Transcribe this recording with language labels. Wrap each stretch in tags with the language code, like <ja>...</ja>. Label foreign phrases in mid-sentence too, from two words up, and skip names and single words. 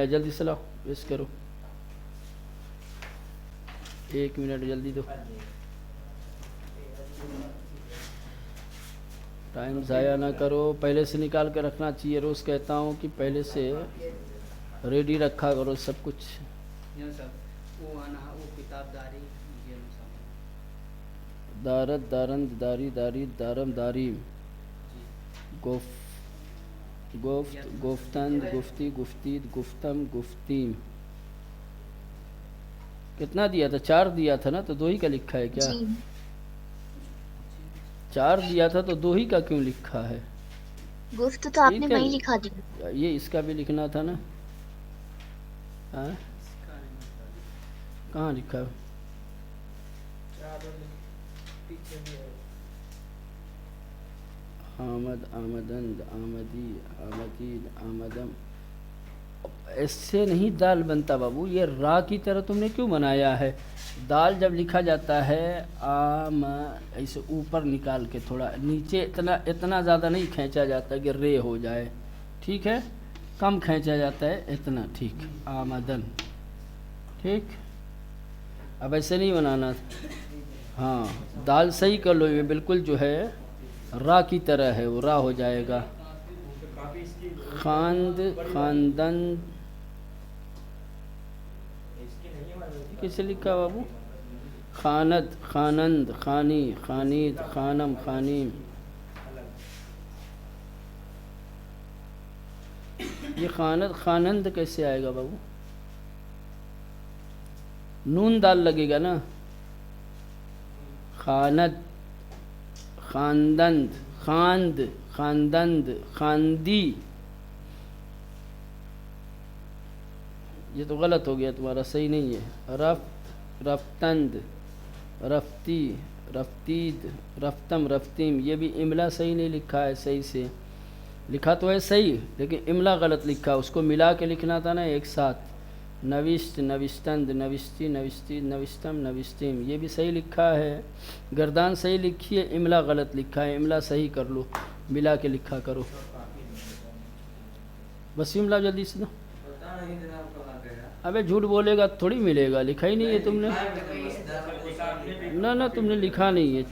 <ur>جلدی سے لاؤ، پیش کرو، 1 منٹ جلدی دو، ٹائم ضائع نہ کرو، پہلے سے نکال کے رکھنا چاہیے۔ روز کہتا ہوں کہ پہلے سے ریڈی رکھا کرو سب کچھ۔</ur> <fa>دارت دارند داری داری دارم داریم، گفت گفتند گفتی گفتید گفتم گفتیم۔</fa> <ur>کتنا دیا تھا؟ 4 دیا تھا نا، تو 2 ہی کا لکھا ہے کیا؟ 4 دیا تھا تو 2 ہی کا کیوں لکھا ہے؟ گفت تو آپ نے وہیں لکھا دی۔ یہ اس کا بھی لکھنا تھا نا، کہاں لکھا؟</ur> <fa>آمد آمدند آمدی آمدید آمدم،</fa> <ur>ایسے نہیں دال بنتا بابو، یہ را کی طرح تم نے کیوں بنایا ہے؟ دال جب لکھا جاتا ہے ایسے اوپر نکال کے، تھوڑا نیچے، اتنا زیادہ نہیں کھینچا جاتا کہ رے ہو جائے، ٹھیک ہے؟ کم کھینچا جاتا ہے اتنا، ٹھیک؟ آمدن، ٹھیک؟ اب ایسے نہیں بنانا، ہاں دال صحیح کر لو، یہ بالکل جو ہے را کی طرح ہے، وہ را ہو جائے گا۔</ur> <fa>خاند خاندن،</fa> <ur>کیسے لکھا بابو؟</ur> <fa>خاند خانند خانی خانید خانم خانیم،</fa> <ur>یہ</ur> <fa>خاند خانند</fa> <ur>کیسے آئے گا بابو؟ نون دال لگے گا نا،</ur> <fa>خاند خاندند خاند خاندند خاندی،</fa> <ur>یہ تو غلط ہو گیا تمہارا، صحیح نہیں ہے۔</ur> <fa>رفت رفتند رفتی رفتید رفتم رفتیم،</fa> <ur>یہ بھی املا صحیح نہیں لکھا ہے، صحیح سے لکھا تو ہے صحیح، لیکن املا غلط لکھا، اس کو ملا کے لکھنا تھا نا ایک ساتھ۔</ur> <fa>نوشت نوشتند نوشتی نوشتید نوشتم نوشتیم،</fa> <ur>یہ بھی صحیح لکھا ہے، گردان صحیح لکھی ہے، املا غلط لکھا ہے، املا صحیح کر لو، ملا کے لکھا کرو۔ وسیم لا جلدی سے دو۔ ابے جھوٹ بولے گا تھوڑی ملے گا، لکھا ہی نہیں ہے تم نے، نہ تم نے لکھا نہیں ہے۔</ur>